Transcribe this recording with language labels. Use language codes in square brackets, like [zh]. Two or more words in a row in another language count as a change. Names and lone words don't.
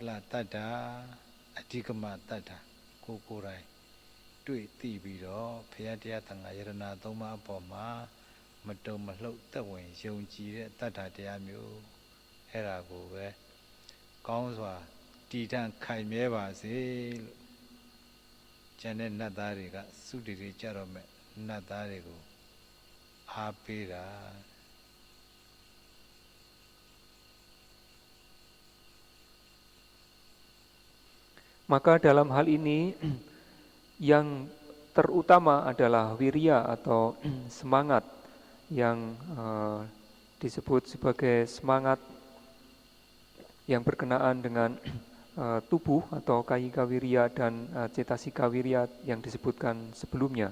[my] လတတ္တာအဓိကမတတ္တာကိုယ်တိုင်တွေ့သိပြီးတော့ဘုရားတရားသံဃာယရဏသုံးပါးအပေါ်မှာမတုံမလှုပ်သက်ဝင်ယုံကြည်တဲ့တတ္တာတရားမျိုးအဲ့ဒါကိုပဲကောင်းစွာတည်တံ့ခိုင်မြဲပါစေလို့ကျန်တဲ့နတ်သားတွေကစုတည်ကြတော့မဲ့နတ်သားတွေကိုအားပေးတာ [id] Maka dalam hal ini yang terutama adalah wirya atau semangat yang disebut sebagai semangat yang berkenaan dengan tubuh atau kayika wirya dan cetasika wirya yang disebutkan sebelumnya.